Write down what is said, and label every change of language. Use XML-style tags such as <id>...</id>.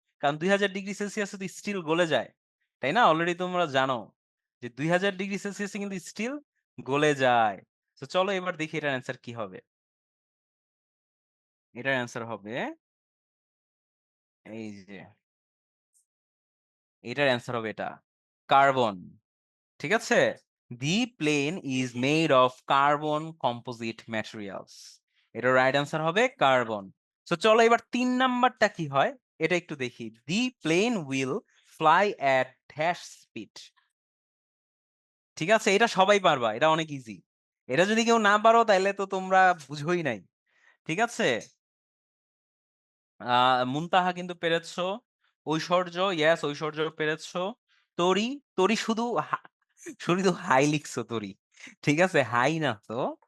<bn>কারণ 2000 ডিগ্রি সেলসিয়াসে তো স্টিল গলে যায়, তাই না? অলরেডি তোমরা জানো যে 2000 ডিগ্রি সেলসিয়াসে কিন্তু স্টিল গলে যায়। তো চলো এবার দেখি এটার অ্যান্সার কি হবে। এটার অ্যান্সার হবে এই যে, এটার অ্যান্সার হবে এটা, কার্বন। ঠিক আছে?</bn> <en>The plane is made of carbon composite materials.</en> <bn>এটার রাইট অ্যান্সার হবে কার্বন। সো চলো এবার ৩ নাম্বারটা কি হয় এটা একটু দেখি।</bn> <en>The plane will fly at dash speed.</en> <bn>ঠিক আছে? এটা সবাই পারবা। এটা অনেক ইজি। এটা যদি কেউ না পারো তাইলে তো তোমরা বুঝোই নাই। ঠিক আছে? মুনতাহা কিন্তু পেরেছো। ঐশ্বর্য, ইয়েস ঐশ্বর্য পেরেছো। তরি, তরি শুধু হাই লিখছো তরি। ঠিক আছে? হাই না তো।</bn>